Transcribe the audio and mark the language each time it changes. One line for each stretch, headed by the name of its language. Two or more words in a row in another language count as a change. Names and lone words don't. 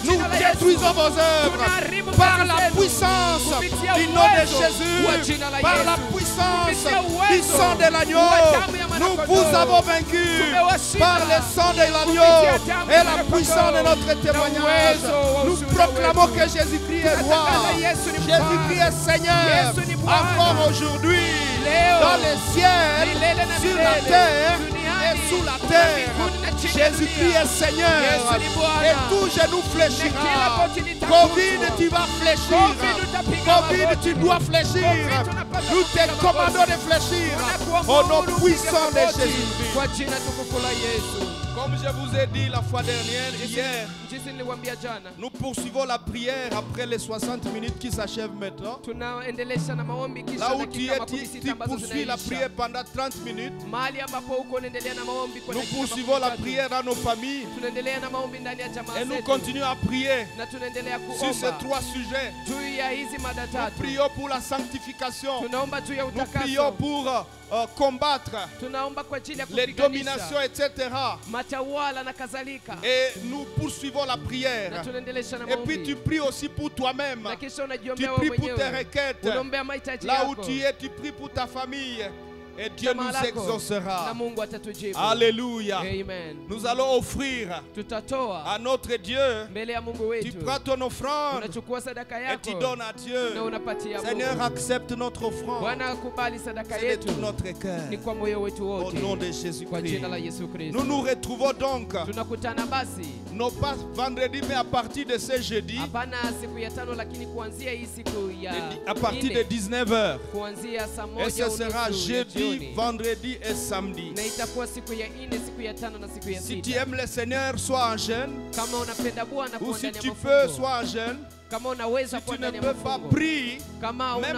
French: Nous
Swahili: jina la Yesu.
French: détruisons vos œuvres
Swahili: Tunaharibu
French: par
Swahili: kazi
French: la
Swahili: zenu.
French: puissance
Swahili: Kupitia
French: du nom de
Swahili: uwezo
French: Jésus,
Swahili: wa jina la
French: par
Swahili: Yesu.
French: la puissance
Swahili: Kupitia
French: du
Swahili: uwezo
French: sang de l'agneau.
Swahili: wa damu ya
French: Nous
Swahili: mwanakondoo.
French: vous avons vaincu
Swahili: Tumewashinda.
French: par le sang de l'agneau
Swahili: Kupitia damu
French: et
Swahili: ya
French: la
Swahili: mwanakondoo.
French: puissance de notre
Swahili: Na
French: témoignage.
Swahili: uwezo wa
French: Nous
Swahili: ushuhuda
French: proclamons
Swahili: wetu.
French: que Jésus-Christ est roi.
Swahili: Tunatangaza Yesu ni
French: Jésus-Christ est Seigneur.
Swahili: Yesu ni Bwana.
French: Encore aujourd'hui,
Swahili: Leo.
French: dans les ciels,
Swahili: Milele na
French: sur la
Swahili: milele.
French: terre
Swahili: Duniani.
French: et sous la
Swahili: Na
French: terre.
Swahili: mbinguni na chini ya
French: Jésus-Christ
Swahili: dunia.
French: est Seigneur.
Swahili: Yesu ni Bwana.
French: Et tout genou
Swahili: Na kila
French: fléchira.
Swahili: goti litaguswa.
French: Covid, tu vas fléchir. Covid Covid, tu dois fléchir. Nous te commandons de fléchir. Au nom puissant de Jésus.
Swahili: Kwa jina tukufu la Yesu.
French: Comme je vous ai dit la fois dernière, hier,
Swahili: Jinsi niliwaambia jana,
French: nous poursuivons la prière après les 60 minutes qui s'achèvent maintenant.
Swahili: tunaendelesha na maombi kisha
French: Là où tu
Swahili: dakika
French: es,
Swahili: makumi
French: tu
Swahili: sita ambazo
French: poursuis la
Swahili: zinaisha.
French: prière pendant 30 minutes.
Swahili: Mahali ambapo uko unaendelea na maombi kwa
French: Nous
Swahili: dakika
French: poursuivons la
Swahili: makumi tatu.
French: prière dans nos familles.
Swahili: Tunaendelea na maombi ndani ya jamaa
French: Et nous
Swahili: zetu.
French: continuons à prier
Swahili: Na tunaendelea
French: sur ces
Swahili: kuomba
French: 3 sujets.
Swahili: juu ya hizi mada
French: Nous
Swahili: tatu.
French: prions pour la sanctification.
Swahili: Tunaomba juu ya
French: Nous prions
Swahili: utakaso.
French: pour combattre
Swahili: Tunaomba kwa ajili ya
French: les
Swahili: kupiganisha
French: dominations, etc.
Swahili: matawala na kadhalika.
French: Et nous poursuivons la
Swahili: Na
French: prière.
Swahili: tunaendelesha na
French: Et puis
Swahili: maombi.
French: tu pries aussi pour toi-même.
Swahili: Na kisha
French: Tu
Swahili: unajiombea wewe
French: pries pour tes
Swahili: mwenyewe.
French: requêtes.
Swahili: Unaombea mahitaji
French: Là où
Swahili: yako.
French: tu es, tu pries pour ta famille. Et Dieu
Swahili: Jamaa
French: nous
Swahili: lako. Na
French: exaucera.
Swahili: Mungu atatujibu.
French: Alléluia. Amen. Nous allons offrir
Swahili: Tutatoa
French: à notre Dieu.
Swahili: mbele ya Mungu
French: Tu
Swahili: wetu.
French: prends ton offrande
Swahili: Unachukua sadaka
French: et tu
Swahili: yako
French: donnes à
Swahili: na
French: Dieu.
Swahili: unapatia
French: Seigneur,
Swahili: Mungu.
French: accepte notre offrande.
Swahili: Bwana akubali sadaka
French: C'est de
Swahili: yetu
French: tout notre cœur.
Swahili: ni kwa moyo wetu
French: Au
Swahili: wote.
French: nom de
Swahili: Kwa
French: Jésus-Christ.
Swahili: jina la Yesu Kristo.
French: Nous nous retrouvons donc,
Swahili: Tunakutana basi
French: non pas vendredi, mais à partir de ce jeudi,
Swahili: hapana siku ya tano, lakini kuanzia hii siku ya
French: à partir de
Swahili: nne,
French: 19h.
Swahili: kuanzia saa
French: Et
Swahili: moja
French: ce sera
Swahili: unusu ya
French: jeudi,
Swahili: jioni.
French: vendredi et samedi.
Swahili: Na itakuwa siku ya nne, siku ya tano na siku ya
French: Si tu
Swahili: sita.
French: aimes le Seigneur, sois en jeûne.
Swahili: Kama unapenda Bwana
French: Ou
Swahili: kuwa
French: si
Swahili: ndani ya
French: tu peux,
Swahili: mafungo.
French: sois en jeûne.
Swahili: Kama unaweza
French: Si
Swahili: kuwa
French: tu ne
Swahili: ndani ya
French: peux pas,
Swahili: mafungo.
French: prie.
Swahili: Kama
French: Même